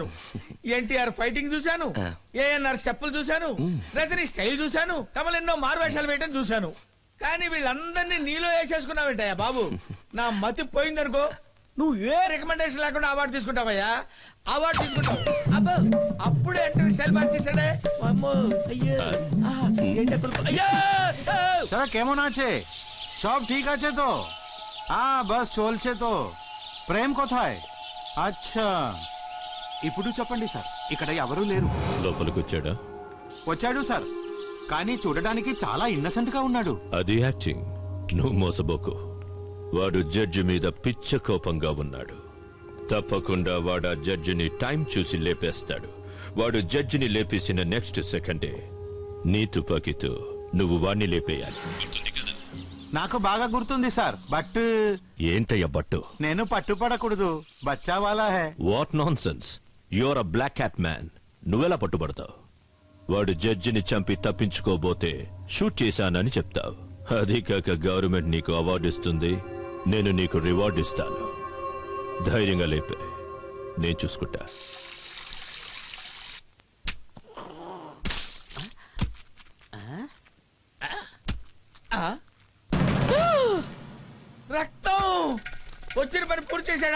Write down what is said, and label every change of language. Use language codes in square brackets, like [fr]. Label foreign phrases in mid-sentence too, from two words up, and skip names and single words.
[te] ఎన్టీఆర్ ఫైటింగ్ చూశాను, ఏఎన్ఆర్ స్టెప్పులు చూశాను, రజనీ స్టైల్ చూశాను, కమల్ ఎన్నో మారువేషాలు వేయటం చూశాను. కానీ వీళ్ళందరినీ నీలో వేసేసుకున్నావేంటయ్యా బాబు? నా మతి పోయిందనుకో, నువ్వు ఏ రికమెండేషన్ లేకుండా అవార్డు తీసుకుంటావయ్యా. అవార్డు తీసుకుంటావు. అబ్బో అప్పుడే అంటే సెల్ మార్చేసాడే. అయ్యో [bn] চলো কেমন আছে? সব ঠিক আছে তো? বস চলছে তো। প্রেম কোথায়? আচ্ছা [te] ఇప్పుడు చెప్పండి సార్, ఇక్కడ ఎవరూ లేరు. లోపలికి వచ్చాడా? వచ్చాడు సార్, కానీ చూడడానికి చాలా ఇన్నసెంట్ గా ఉన్నాడు. అది యాక్టింగ్. నువ్వు మోసబోకు. వాడు జడ్జి మీద పిచ్చ కోపంగా ఉన్నాడు. తప్పకుండా వాడు ఆ జడ్జిని టైం చూసి లేపేస్తాడు. వాడు జడ్జిని లేపేసిన నెక్స్ట్ సెకండే నీ తుపాకీతో నువ్వు వాణ్ణి లేపేయాలి. నాకు బాగా గుర్తుంది సార్, బట్ ఏంటయ్యా బట్టు? నేను పట్టుపడకూడదు. [hi] बच्चा वाला है. [en] What nonsense. You're a black cat man. [te] నువ్వెలా పట్టుబడతావు? వాడు జడ్జిని చంపి తప్పించుకోబోతే షూట్ చేశానని చెప్తావు. అది కాక గవర్నమెంట్ నీకు అవార్డు ఇస్తుంది, నేను నీకు రివార్డు ఇస్తాను. ధైర్యంగా లేపే, నేను చూసుకుంటా. రక్తం వచ్చిన పని పూర్తి చేశాడా?